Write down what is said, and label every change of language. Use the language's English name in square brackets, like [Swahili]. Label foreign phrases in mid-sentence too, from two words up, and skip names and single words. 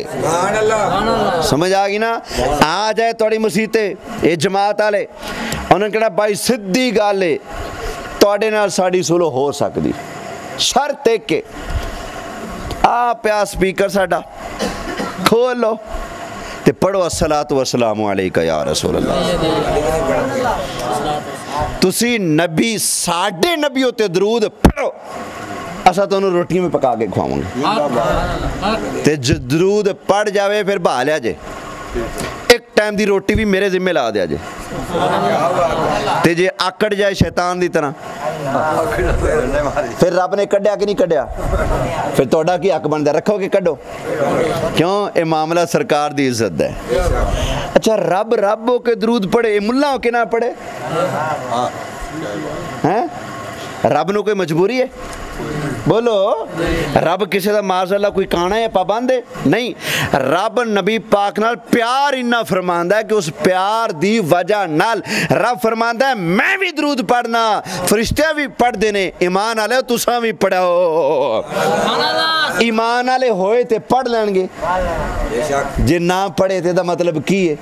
[Punjabi] سمجھ آ گئی نا? آ جائے تھوڑی مصیبتے یہ جماعت والے، انہاں نے کہنا بھائی سیدھی گل ہے تہاڈے نال ساڈی صلح ہو سکدی، شرط ایک کے آ پیا سپیکر ساڈا کھول لو تے پڑھو [Arabic] الصلاة والسلام عليك يا رسول الله. [Punjabi] تسی نبی ساڈے نبی ہوتے درود پڑھو، اسا تہانوں روٹیاں بھی پکا کے کھواواں گے تے جو درود پڑھ جاوے پھر بہا لیا جے، ایک ٹائم دی روٹی بھی میرے ذمے لا دیا جے، تے جے آکڑ جائے شیطان دی طرح پھر رب نے کڈھیا کہ نہیں کڈھیا، پھر تہاڈا کی حق بندا, رکھو کہ کڈھو? کیوں? یہ معاملہ سرکار دی عزت ہے۔ اچھا رب رب ہو کے درود پڑھے، یہ ملا ہو کے نہ پڑھے ہیں? رب نوں کوئی مجبوری ہے؟ بولو، رب کسی کا معاذاللہ کوئی کانا ہے پابند ہے? نہیں، رب نبی پاک نال پیار اِنا فرماندا ہے کہ اس پیار دی وجہ نال رب فرماندا ہے میں بھی درود پڑھنا، فرشتے بھی پڑھتے نے، ایمان والے تساں بھی پڑھو. ایمان والے ہوئے تے پڑھ لینگے، جے نہ پڑھے تے دا مطلب کی ہے?